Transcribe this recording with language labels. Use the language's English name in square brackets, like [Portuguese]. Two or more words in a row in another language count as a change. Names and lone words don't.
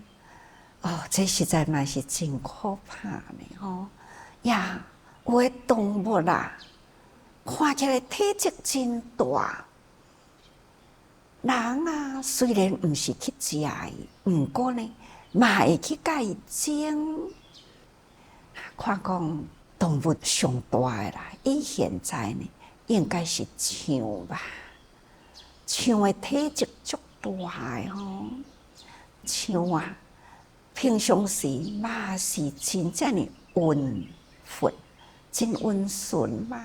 [Min Nan Chinese] 这实在嘛是真可怕呢呀，有的动物啦，看起来体积真大，人啊虽然毋是去食伊，毋过呢，嘛会去甲伊争。看讲动物上大的啦，以现在呢，应该是象吧，象的体积足大的象啊。平常时嘛是真正的温顺，真温顺嘛。